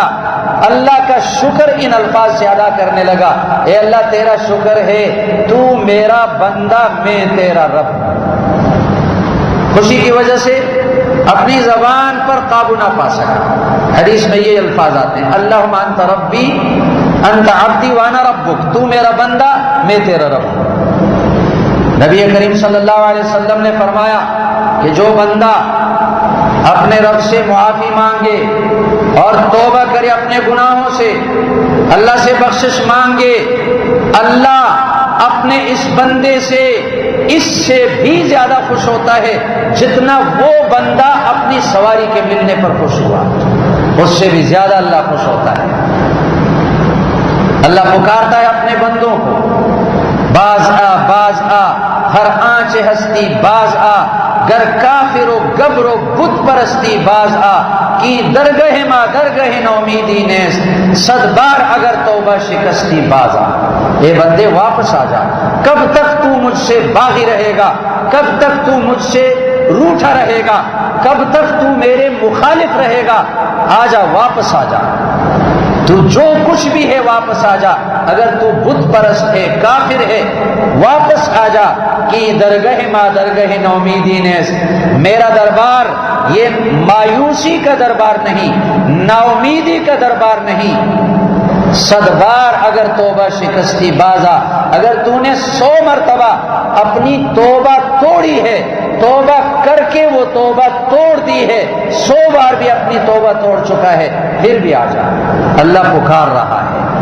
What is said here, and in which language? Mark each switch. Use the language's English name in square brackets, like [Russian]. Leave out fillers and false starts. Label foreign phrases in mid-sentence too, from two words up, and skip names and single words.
[Urdu] اللہ کا شکر ان الفاظ سے ادا کرنے لگا، اے اللہ تیرا شکر ہے، تو میرا بندہ، میں تیرا رب۔ خوشی کی وجہ سے اپنی زبان پر قابو نہ پا سکا۔ حدیث میں یہ الفاظ آتے ہیں، [Arabic] اللہم انت ربی انت عبدی وانا ربک، [Urdu] تو میرا بندہ، میں تیرا رب۔ نبی کریم صلی اللہ علیہ وسلم نے فرمایا کہ جو بندہ اپنے رب سے معافی مانگے اور توبہ کرے اپنے گناہوں سے، اللہ سے بخشش مانگے، اللہ اپنے اس بندے سے اس سے بھی زیادہ خوش ہوتا ہے جتنا وہ بندہ اپنی سواری کے ملنے پر خوش ہوا، اس سے بھی زیادہ اللہ خوش ہوتا ہے۔ اللہ پکارتا ہے اپنے بندوں کو، [Persian] باز آ باز آ ہر آنچ ہستی باز آ، گر کافر و گبر و بت پرستی باز آ، کی درگہ ما درگہ نومیدی نیست، صد بار اگر توبہ شکستی باز آ۔ [Urdu] اے بندے واپس آ جا، کب تک تو مجھ سے باغی رہے گا، کب تک تو مجھ سے روٹھا رہے گا، کب تک تو میرے مخالف رہے گا، آ جا، واپس آ جا، تو جو کچھ بھی ہے واپس آ جا، اگر تو بت پرست ہے، کافر ہے، واپس آ جا، [Persian] کی درگہ ما درگہ نومیدی نیست۔ [Urdu] میرا دربار یہ مایوسی کا دربار نہیں، ناامیدی کا دربار نہیں، [Persian] صد بار اگر توبہ شکستی بازا، [Urdu] اگر تو نے 100 مرتبہ اپنی توبہ توڑی ہے، توبہ کر کے وہ توبہ توڑ دی ہے، 100 بار بھی اپنی توبہ توڑ چکا ہے، پھر بھی آ جا، اللہ پکار رہا ہے۔